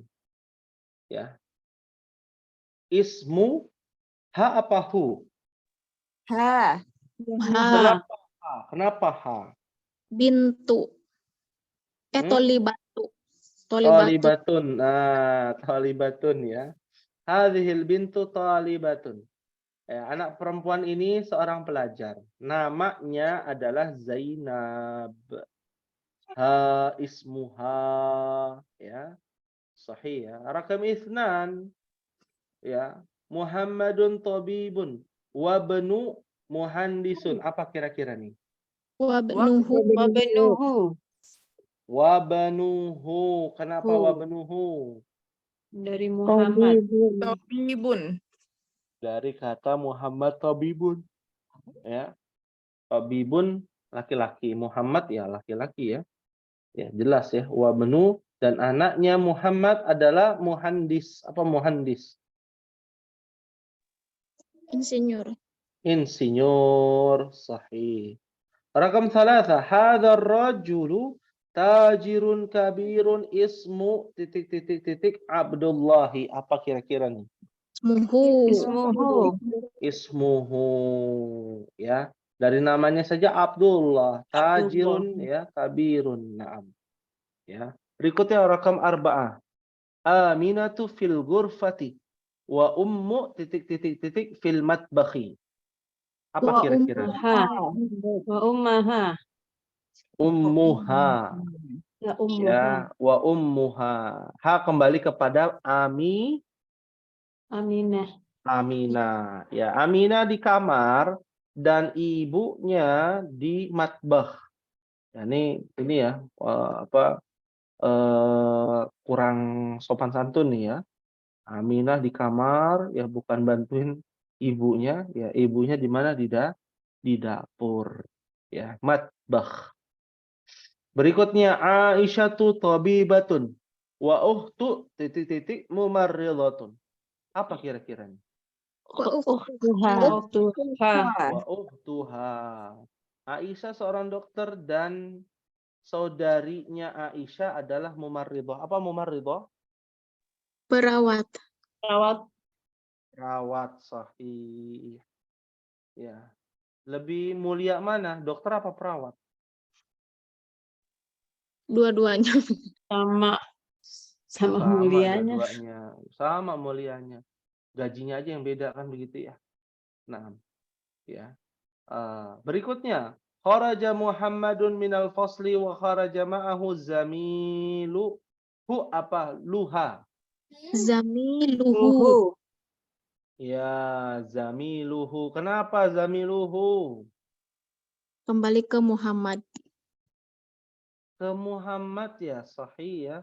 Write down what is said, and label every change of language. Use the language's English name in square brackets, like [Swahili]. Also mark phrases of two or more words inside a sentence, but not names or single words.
[Arabic] Ya. اسم ها apa hu? Ha. Ha. [Indonesian] Kenapa ha? Kenapa ha? [Arabic] Bintu. Hmm? Tolibatu. Talibatun. Nah, talibatun ya. هذه البنت طالبة. [Indonesian] Ya, anak perempuan ini seorang pelajar. Namanya adalah Zainab. [Arabic] ها اسمها [Indonesian] ya. [Arabic] Sahih ya. رقم اثنان ya. محمد طبيب وابن مهندس. [Indonesian] Apa kira-kira nih? [Arabic] Wabnuhu. Wabenuhu. وابنه. Kenapa Hu. وابنه? [Indonesian] Dari Muhammad. [Arabic] Tabibun. [Indonesian] Dari kata Muhammad tabibun. Ya. Tabibun laki-laki, Muhammad ya laki-laki ya. Ya, jelas ya. [Arabic] وابن [Indonesian] dan anaknya Muhammad adalah muhandis. Apa muhandis? Insinyur. Insinyur. [Arabic] Sahih. Rakam 3. هذا الرجل تاجر كبير اسم titik Abdullahi. [Indonesian] Apa kira-kira nih? [Arabic] Ismuhu. Ismuhu. Ismuhu ya. [Indonesian] Dari namanya saja Abdullah, tajirun ya, kabirun. Naam. Ya. Berikutnya rakam 4. [Arabic] آمنة في الغرفة وأم في المطبخ. [Indonesian] Apa Wa kira-kira? [Arabic] Ha. وأمها. Ummuha. Ya ummuha. [Indonesian] Ya, [Arabic] وأمها. [Indonesian] Ha kembali kepada Aminah. Aminah. Ya, Aminah di kamar dan ibunya di matbah. Ya, ini ya kurang sopan santun nih ya. Aminah di kamar ya bukan bantuin ibunya, ya ibunya di mana di dapur. Ya, matbah. Berikutnya [Arabic] عائشة طبيبة وأخت ممرضة. [Indonesian] Apa kira-kira nih? [Arabic] Uhtuha. Uhtuha. وأختها. [Indonesian] Aisyah seorang dokter dan saudarinya Aisyah adalah mumarridah. Apa mumarridah? Perawat. Perawat. Perawat. Sahih. Ya. Lebih mulia mana? Dokter apa perawat? Dua-duanya. Sama. Sama Sama mulianya. dua-duanya. Sama mulianya. Gajinya aja yang beda kan begitu ya. Nah, ya. Berikutnya, [Arabic] خرج محمد من الفصل وخرج معه زميل ه apa? Luha. Zamiluhu. Uhu. [Indonesian] Ya, zamiluhu. Kenapa zamiluhu? Kembali ke Muhammad. Ke Muhammad ya, sahih ya.